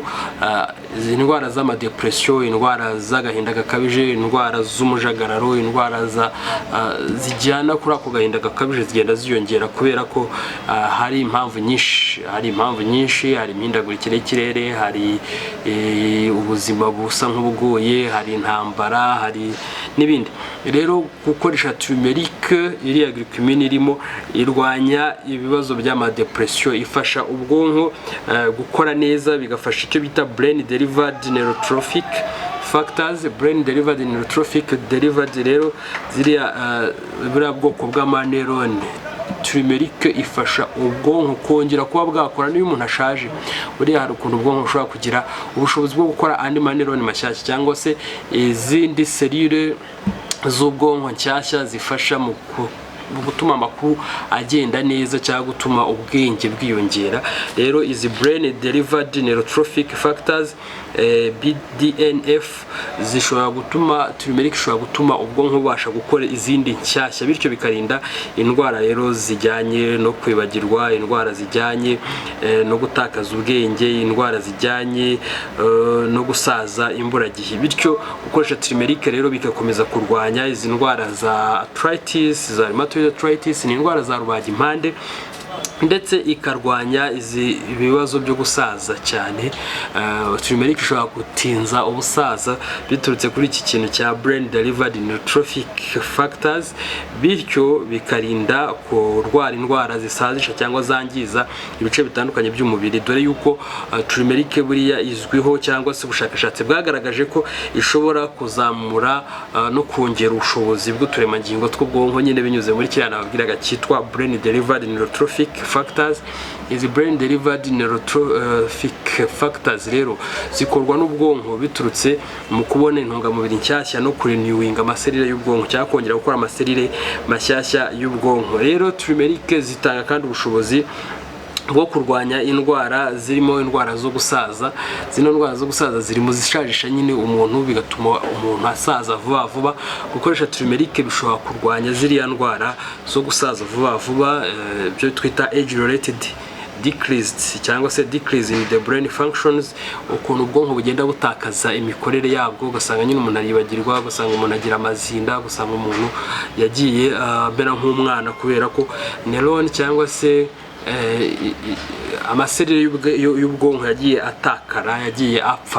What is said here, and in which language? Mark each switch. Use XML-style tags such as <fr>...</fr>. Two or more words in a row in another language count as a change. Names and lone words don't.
<rw>Izi ndwara z'amadepression, indwara z'agahinda gakabije, indwara z'umujagararo, indwara zijyana kuri ako gahinda gakabije zigenda ziyongera, kubera ko hari impamvu nyinshi, hari imihindagurikire y'ikirere, hari ubuzima busa nk'ubugoye, hari intambara, hari n'ibindi. Rero gukoresha turmeric iriya glycine irimo irwanya ibibazo by'amadepression, ifasha ubwonko gukora neza, bigafasha icyo bita</rw> <en>brain derived neurotrophic factors. Brain derived neurotrophic derived</en> <rw>rero ziriya buriya bwoko bw'amaneuron. Turmeric ifasha ubwonko kongera kuba bwakora niyo umuntu ashaje. Buriya hari ukuntu ubwonko bushobora kugira ubushobozi bwo gukora andi maneuron mashyashya cyangwa se izindi selule z'ubwonko nshyashya zifasha mu gutuma amakuru agenda neza cyangwa gutuma ubwenge bwiyongera. Rero izi</rw> <en>brain derived neurotrophic factors BDNF</en> <rw>zishobora gutuma turmeric ishobora gutuma ubwonko bubasha gukora izindi nshyashya, bityo bikarinda indwara rero zijyanye no kwibagirwa, indwara zijyanye no gutakaza ubwenge, indwara zijyanye no gusaza imburagihe. Bityo gukoresha turmeric rero bikakomeza kurwanya izi ndwara za arthritis, za</rw> <en>rheumatoid arthritis,</en> <rw>ni indwara za rubagimpande, ndetse ikarwanya izi ibibazo byo gusaza cyane. Turmeric ishobora gutinza ubusaza biturutse kuri iki kintu cya</rw> <en>brain derived neurotrophic factors,</en> <rw>bityo bikarinda kurwara indwara zisazisha cyangwa zangiza ibice bitandukanye by'umubiri, dore yuko turmeric buriya izwiho cyangwa se ubushakashatsi bwagaragaje ko ishobora kuzamura no kongera ubushobozi bw'uturemangingo tw'ubwonko, nyine binyuze muri kiriya nababwiraga cyitwa</rw> <en>brain derived neurotrophic factors.</en> <rw>Izi</rw> <en>brain derived neurotrophic factors</en> <rw>rero zikorwa n'ubwonko biturutse mu kubona intungamubiri nshyashya no kurenewinga amaserire y'ubwonko cyangwa kongera gukora amaserire mashyashya y'ubwonko. Rero turmeric zitanga kandi ubushobozi bwo kurwanya indwara zirimo indwara zo gusaza. Zino ndwara zo gusaza ziri mu zishajisha nyine umuntu, bigatuma umuntu asaza vuba vuba. Gukoresha turmeric bishobora kurwanya ziriya ndwara zo gusaza vuba vuba, byo twita</rw> <en>age related decreased</en> <rw>cyangwa se</rw> <en>decrease in the brain functions,</en> <rw>ukuntu ubwonko bugenda butakaza imikorere yabwo, ugasanga nyine umuntu aribagirwa, ugasanga umuntu agira amazinda, ugasanga umuntu yagiye bera nk'umwana kubera ko neuron cyangwa se amaserire y'ubwonko yagiye atakara, yagiye apfa.</rw>